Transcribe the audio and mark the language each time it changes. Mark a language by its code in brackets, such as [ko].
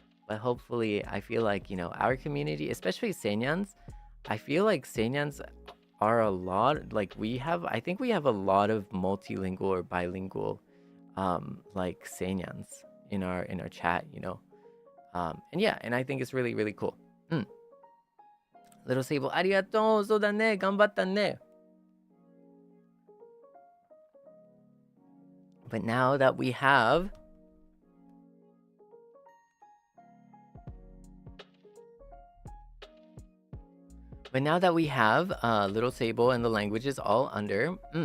[en] But hopefully, I feel like, our community, especially Seinyans, I feel like Seinyans are a lot, like I think we have a lot of multilingual or bilingual, like Seinyans in our chat, and yeah, and I think it's really, really cool. [ja] Little Seible, ありがとう。そうだね。頑張ったね。 [en] But now that we have Little Seible and the languages all under.